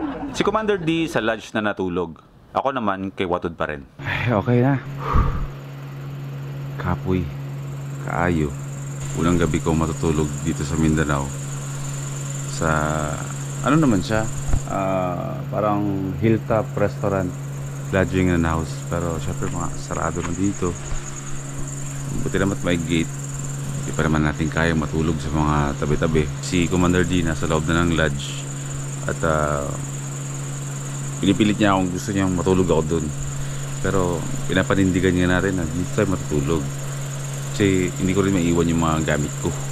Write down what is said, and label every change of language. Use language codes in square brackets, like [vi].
[tl] Si Commander D sa lodge na natulog. Ako naman kay Watod pa rin. Ay, okay na. [ceb] Kapoy. Kaayo. [tl] Unang gabi ko matutulog dito sa Mindanao. Sa ano naman siya? [en] Parang hilltop restaurant, lodging and house. [tl] Pero syempre mga sarado na dito. Buti naman may gate. Hindi pa naman natin kaya matulog sa mga tabi-tabi. Si Commander D nasa loob na ng lodge. At pinipilit niya kung gusto niyang matulog ako dun. Pero pinapanindigan niya natin na dito tayo matutulog. Kasi hindi ko rin maiwan yung mga gamit ko.